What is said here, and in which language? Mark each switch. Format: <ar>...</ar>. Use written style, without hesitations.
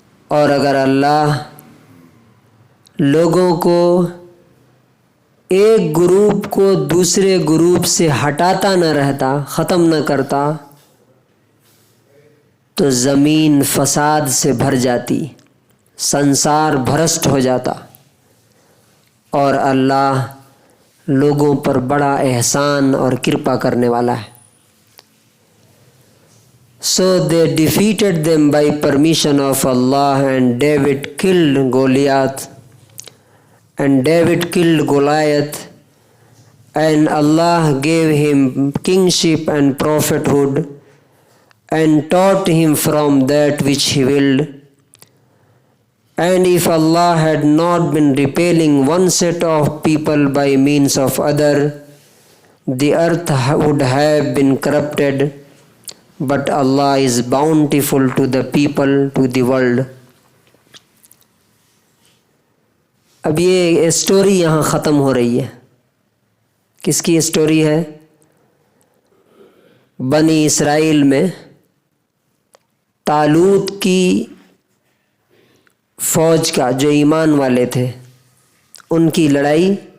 <ur>اور اگر اللہ لوگوں کو ایک گروپ کو دوسرے گروپ سے ہٹاتا نہ رہتا، ختم نہ کرتا، تو زمین فساد سے بھر جاتی، سنسار بھرشٹ ہو جاتا، اور اللہ لوگوں پر بڑا احسان اور کرپا کرنے والا ہے.</ur> <en>So they defeated them by permission of Allah, and David killed Goliath, and David killed Goliath, and Allah gave him kingship and prophethood, and taught him from that which he willed. And if Allah had not been repelling one set of people by means of other, the earth would have been corrupted. But Allah is bountiful to the people, to the world.</en> <ur>اب یہ story یہاں ختم ہو رہی ہے. کس کی story ہے؟ بنی اسرائیل میں طالوت کی فوج کا، جو ایمان والے تھے، ان کی لڑائی.</ur>